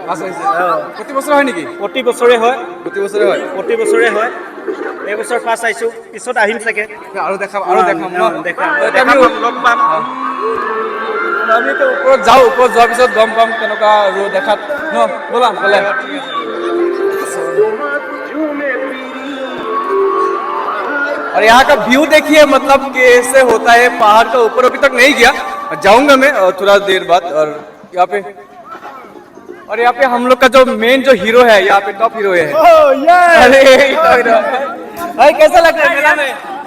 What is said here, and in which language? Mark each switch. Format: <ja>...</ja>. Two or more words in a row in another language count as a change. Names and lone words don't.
<as>ফাৰ্ষ্ট আহিছে প্ৰতি বছৰ হয় নেকি প্ৰতি বছৰে হয় প্ৰতি বছৰে হয় প্ৰতি বছৰে হয় এই বছৰ ফাৰ্ষ্ট আহিছোঁ পিছত আহিম চাগে আৰু দেখাম ন দেখাম লগ পাম আমি তো ওপৰত যাওঁ ওপৰত যোৱাৰ পিছত গম পাম কেনেকুৱা আৰু দেখাত ন ব'লা গ'লে</as> <hi>और यहाँ का व्यू देखिए मतलब कैसे होता है पहाड़ का ऊपर अभी तक नहीं गया जाऊंगा मैं थोड़ा देर बाद और यहाँ पे हम लोग का जो मेन जो हीरो है यहाँ पे</hi> <en>top hero</en> <hi>है अरे भाई कैसा लग रहा है मेला में</hi>